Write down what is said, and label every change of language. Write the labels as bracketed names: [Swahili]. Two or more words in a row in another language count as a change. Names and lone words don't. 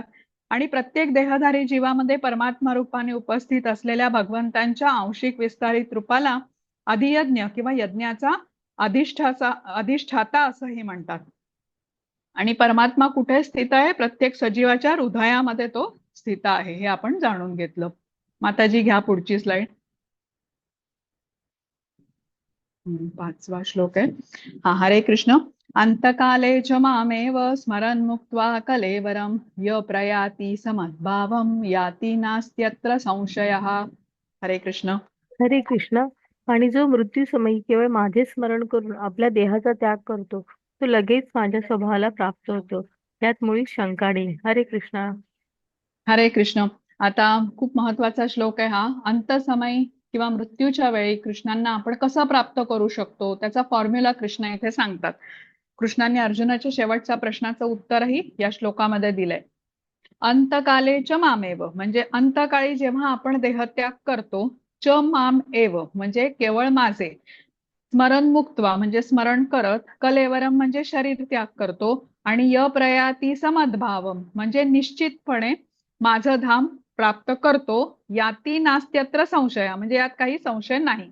[Marathi] आणि प्रत्येक देहधारी जीवामध्ये परमात्मा रूपाने उपस्थित असलेल्या भगवंतांच्या आंशिक विस्तारित रूपाला अधियज्ञ किंवा यज्ञाचा अधिष्ठाता असंही म्हणतात. आणि परमात्मा कुठे स्थित आहे? प्रत्येक सजीवाच्या हृदयामध्ये तो स्थित आहे, हे आपण जाणून घेतलं. माताजी घ्या पुढची स्लाइड. 5वा श्लोक आहे हा. [Sanskrit] हरे कृष्ण. अंतकाले च मामेव स्मरन् मुक्त्वा कलेवरं य प्रयाति समद्भावं याति नास्त्यत्र संशयः. हरे कृष्ण. हरे कृष्ण. [Marathi] आणि जो मृत्यू समयी केवळ माझे स्मरण करून आपल्या देहाचा त्याग करतो तो लगेच माझ्या स्वभावाला प्राप्त होतो, यात मुळीच शंका नाही. [Sanskrit] हरे कृष्ण. हरे कृष्ण. [Marathi] आता खूप महत्वाचा श्लोक आहे हा. अंतसमयी किंवा मृत्यूच्या वेळी कृष्णांना आपण कसं प्राप्त करू शकतो त्याचा फॉर्म्युला कृष्ण इथे सांगतात. कृष्णांनी अर्जुनाच्या शेवटच्या प्रश्नाचं उत्तरही या श्लोकामध्ये दिलंय. [Sanskrit] अंतकाले च मामेव [Marathi] म्हणजे अंतकाळी जेव्हा आपण देहत्याग करतो, [Sanskrit] च माम एव [Marathi] म्हणजे केवळ माझे, [Sanskrit] स्मरण मुक्त्वा [Marathi] म्हणजे स्मरण करत, कलेवरम म्हणजे शरीर त्याग करतो, आणि [Sanskrit] य प्रयाती समद्भावम [Marathi] म्हणजे निश्चितपणे माझं धाम प्राप्त करतो, [Sanskrit] याती नास्त्यत्र संशय [Marathi] म्हणजे यात काही संशय नाही.